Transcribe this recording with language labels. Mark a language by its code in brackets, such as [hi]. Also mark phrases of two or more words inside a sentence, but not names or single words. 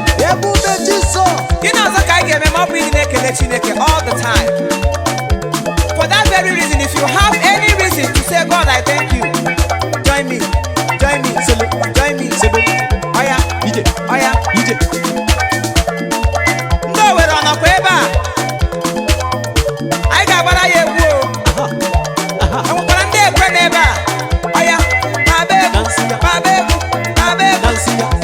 [ig] Ebube Jizọs. Gịnị ọzọ ka anyị ga-eme ma ọ bụ ịdị na-ekele Chineke all the time? [en] For that very reason, if you have any reason to say, "God, I thank you," join me, join me, solo, join me, solo. [ig] Oya, Ije, oya. ije. Ndị Owerri ọ nọkwa ebe a? Anyị ga-agbara ya egwu o. Aha. Aha. E nwekwara ndị ekwe n'ebe a? Ọ ya, gbaba egwu, Dansi ya. gbaba egwu, gbaba egwu. Dansi ya.